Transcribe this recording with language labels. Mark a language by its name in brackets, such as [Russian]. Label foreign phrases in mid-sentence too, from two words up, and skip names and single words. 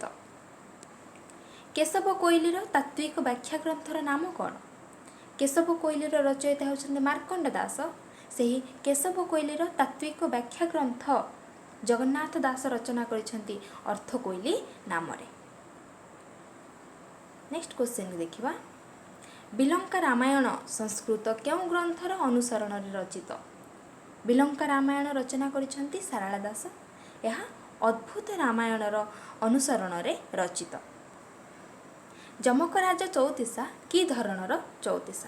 [Odia] କେଶବ କୋଇଲିର ତାତ୍ତ୍ୱିକ ବ୍ୟାଖ୍ୟା ଗ୍ରନ୍ଥର ନାମ କ'ଣ? କେଶବ କୋଇଲିର ରଚୟିତା ହେଉଛନ୍ତି ମାର୍କଣ୍ଡ ଦାସ। ସେହି କେଶବ କୋଇଲିର ତାତ୍ତ୍ୱିକ ବ୍ୟାଖ୍ୟା ଗ୍ରନ୍ଥ ଜଗନ୍ନାଥ ଦାସ ରଚନା କରିଛନ୍ତି ଅର୍ଥ କୋଇଲି ନାମରେ। [English] Next question [Odia] ଦେଖିବା। ବିଲଙ୍କା ରାମାୟଣ ସଂସ୍କୃତ କେଉଁ ଗ୍ରନ୍ଥର ଅନୁସରଣରେ ରଚିତ? ବିଲଙ୍କା ରାମାୟଣ ରଚନା କରିଛନ୍ତି ସାରଳା ଦାସ। ଏହା ଅଦ୍ଭୁତ ରାମାୟଣର ଅନୁସରଣରେ ରଚିତ। ଯମକରାଜ ଚଉତିସା କି ଧରଣର ଚଉତିସା?